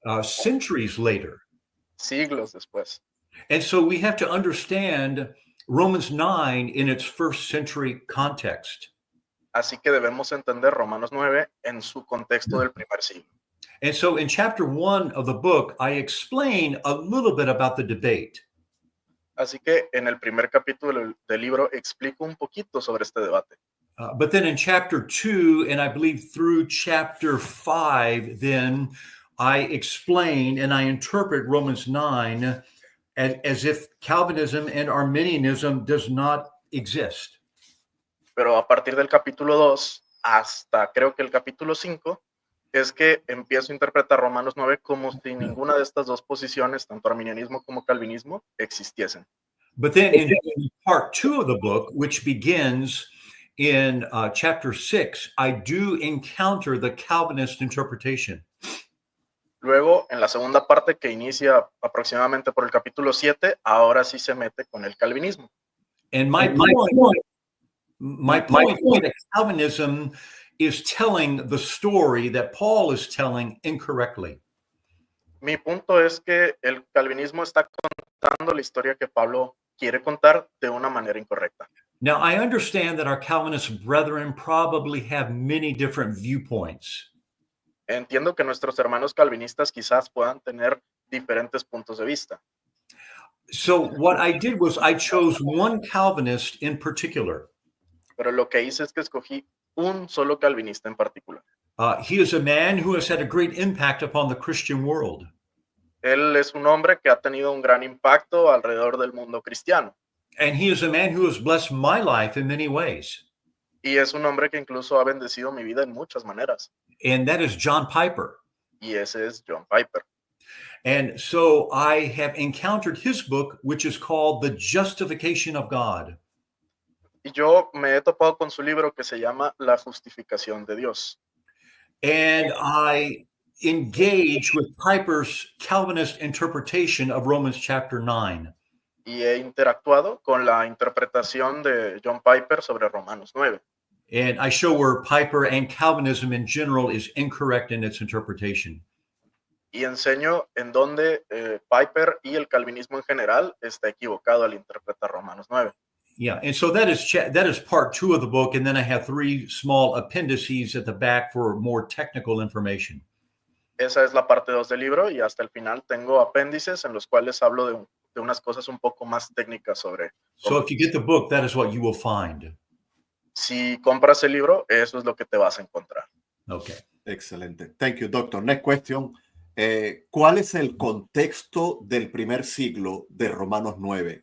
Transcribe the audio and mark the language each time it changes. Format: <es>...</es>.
<en>centuries later.</en> <es>siglos después.</es> <en>And so we have to understand Romans 9 in its first century context.</en> <es>Así que debemos entender Romanos 9 en su contexto del primer siglo.</es> <en>And so in chapter 1 of the book, I explain a little bit about the debate.</en> <es>Así que en el primer capítulo del libro explico un poquito sobre este debate.</es> <en>But then in chapter 2, and I believe through chapter 5, then I explain and I interpret Romans 9 as if Calvinism and Arminianism does not exist.</en> <es>Pero a partir del capítulo 2 hasta creo que el capítulo 5 es que empiezo a interpretar Romanos 9 como si ninguna de estas dos posiciones, tanto arminianismo como calvinismo, existiesen.</es> <en>But then in part 2 of the book, which begins in chapter 6, I do encounter the Calvinist interpretation.</en> <es>Luego, en la segunda parte que inicia aproximadamente por el capítulo 7, ahora sí se mete con el calvinismo.</es> <en>And my point is that Calvinism is telling the story that Paul is telling incorrectly.</en> <es>Mi punto es que el calvinismo está contando la historia que Pablo quiere contar de una manera incorrecta.</es> <en>Now, I understand that our Calvinist brethren probably have many different viewpoints.</en> <es>Entiendo que nuestros hermanos calvinistas quizás puedan tener diferentes puntos de vista.</es> <en>So what I did was I chose one Calvinist in particular.</en> <es>Pero lo que hice es que escogí un solo calvinista en particular.</es> <en>He is a man who has had a great impact upon the Christian world.</en> <es>Él es un hombre que ha tenido un gran impacto alrededor del mundo cristiano.</es> <en>And he is a man who has blessed my life in many ways.</en> <es>Y es un hombre que incluso ha bendecido mi vida en muchas maneras.</es> <en>And that is John Piper.</en> <es>Y ese es John Piper.</es> <en>And so I have encountered his book, which is called The Justification of God.</en> <es>Y yo me he topado con su libro que se llama La Justificación de Dios.</es> <en>And I engage with Piper's Calvinist interpretation of Romans chapter 9.</en> <es>Y he interactuado con la interpretación de John Piper sobre Romanos 9.</es> <en>And I show where Piper and Calvinism in general is incorrect in its interpretation.</en> <es>Y enseño en donde Piper y el calvinismo en general está equivocado al interpretar Romanos 9.</es> <en>Yeah, and so that is part 2 of the book, and then I have 3 small appendices at the back for more technical information.</en> <es>Esa es la parte 2 del libro y hasta el final tengo apéndices en los cuales hablo de unas cosas un poco más técnicas sobre.</es> <en>So if you get the book, that is what you will find.</en> <es>Si compras el libro, eso es lo que te vas a encontrar.</es> <en>Okay.</en> <es>Excelente.</es> <en>Thank you, doctor. Next question.</en> <es>¿Cuál es el contexto del primer siglo de Romanos 9?</es>